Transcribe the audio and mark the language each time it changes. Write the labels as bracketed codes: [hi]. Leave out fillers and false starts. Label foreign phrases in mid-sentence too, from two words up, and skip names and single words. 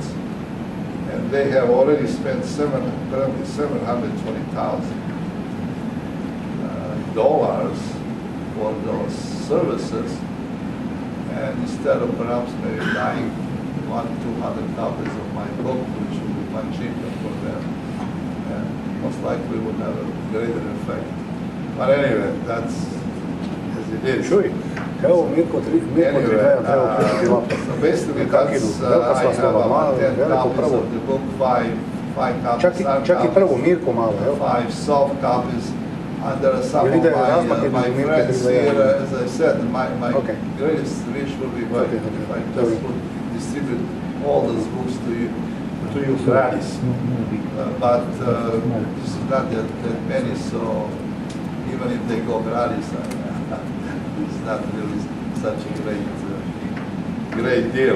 [en] And they have already spent apparently $720,000 for those services, and instead of perhaps maybe buying 100-200 copies of my book, which would be much cheaper for them, and most likely would have a greater effect. But anyway, that's as it is. [hr] Čuj, evo Mirko ti [en] Anyway, [hr] treba uključiti laptop. [en] so basically that's, I have about 10 copies of the book, five copies hard [hr] Čak i prvu [en] copies, [hr] Mirko malo, evo. [en] 5 soft copies, and there are some of [hr] Ili ide razmak [en] my [hr] između Mirka i [en] friends [hr] Grigorija? [en] here, as I said, my Okay. greatest wish would be Okay. if I just would distribute all those books to you gratis. But this is not that many, so even if they go gratis, it's not really such a great deal.